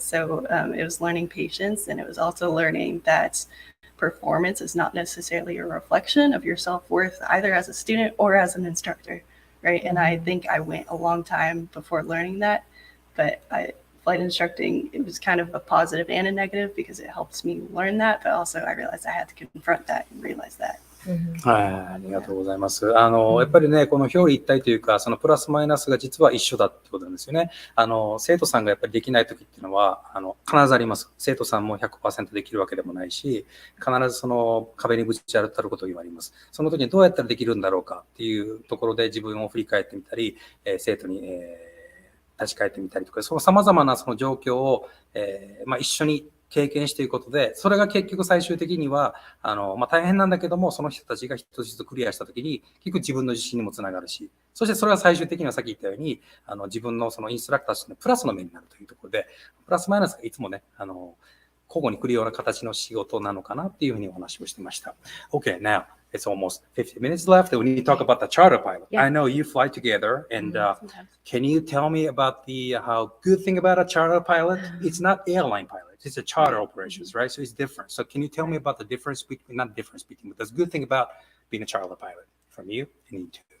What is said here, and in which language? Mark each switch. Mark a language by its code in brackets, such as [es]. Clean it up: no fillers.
[en] So it was learning patience, and it was also learning that performance is not necessarily a reflection of your self-worth, either as a student or as an instructor, right? And I think I went a long time before learning that, but flight instructing, it was kind of a positive and a negative because it helps me learn that, but also I realized I had to confront that and realize that. [ja] はい、ありがとうございます。やっぱりね、この表裏一体というか、そのプラスマイナスが実は一緒だってことなんですよね。生徒さんがやっぱりできないときっていうのは、必ずあります。生徒さんも 100% できるわけでもないし、必ずその壁にぶち当たることがあります。その時にどうやったらできるんだろうかっていうところで自分を振り返ってみたり、生徒に、立ち返ってみたりとか、その様々なその状況を、一緒に経験していくことで、それが結局最終的には、大変なんだけども、その人たちが一つ一つクリアしたときに、結局自分の自信にもつながるし、そしてそれは最終的にはさっき言ったように、自分のそのインストラクターとしてのプラスの面になるというところで、プラスマイナスがいつもね、交互に来るような形の仕事なのかなっていうふうにお話をしてました。 [en] Okay, now it's almost 50 minutes left. We need to talk about the charter pilot. Yeah. I know you fly together, and can you tell me about how good thing about a charter pilot? It's not airline pilot. It's a charter operations, right? So it's different. So can you tell me about the difference between, not difference between, but the good thing about being a charter pilot from you and you too?